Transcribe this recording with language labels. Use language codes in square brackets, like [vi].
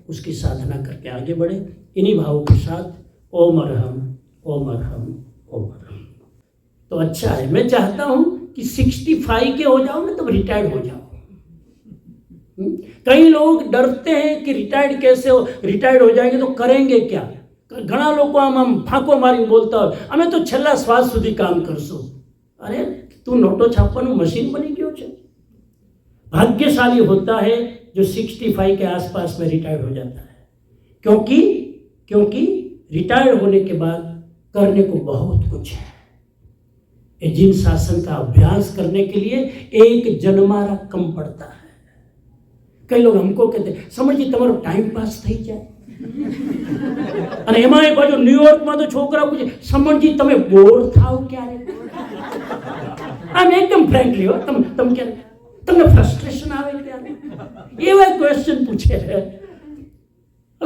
[hi] उसकी साधना करके आगे बढ़े। इन्हीं भावों के साथ ओम अरहम, ओम अरहम, ओम अरहम। तो अच्छा है, मैं चाहता हूँ कि 65 के हो जाओ ना, तब रिटायर्ड हो जाओ। कई लोग डरते हैं कि रिटायर्ड कैसे हो, रिटायर्ड हो जाएंगे तो करेंगे क्या। [gu] घણા લોકો આમ ફાંકો મારીને બોલતા હોય, અમે તો છેલ્લા શ્વાસ સુધી કામ કરશું। અરે તું નોટો છાપવાનું મશીન બની ગયો છે। [hi] भाग्यशाली होता है जो 65 के आसपास में रिटायर्ड हो जाता है, क्योंकि रिटायर्ड होने के बाद करने को बहुत कुछ है। ये जिन शासन का अभ्यास करने के लिए एक जन्मारा कम पड़ता है। कई लोग हमको कहते हैं [gu] समझी તમારો टाइम पास થઈ જાય, અને એમાં એક બાજુ ન્યુયોર્કમાં તો છોકરા પૂછે સમજી તમે બોર થાવ ક્યારે? આમ એકદમ ફ્રેન્કલી હો, તમે ક્યારે તમને ફ્રસ્ટ્રેશન આવે ત્યારે એવા ક્વેશ્ચન પૂછે।